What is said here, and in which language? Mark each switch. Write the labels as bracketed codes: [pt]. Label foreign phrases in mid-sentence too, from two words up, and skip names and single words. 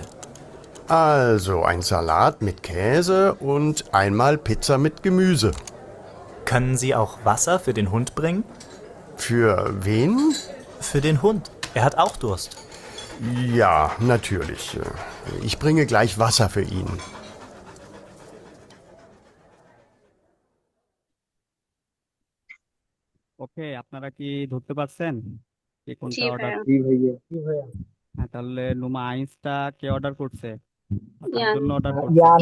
[de] Also ein Salat mit Käse und einmal Pizza mit Gemüse. Können Sie auch Wasser für den Hund bringen? Für wen? Für den Hund. Er hat auch Durst. Ja, natürlich. Ich bringe gleich Wasser für ihn. [bn] ওকে, আপনারা কি ধরতে পারছেন কে জি কোনটা অর্ডার? ভাইয়া। জি ভাইয়া, জি ভাইয়া। হ্যাঁ, তাহলে নুমা আইন্সটা কে অর্ডার করছে? কার ইয়ান। জন্য অর্ডার করছে? ইয়ান,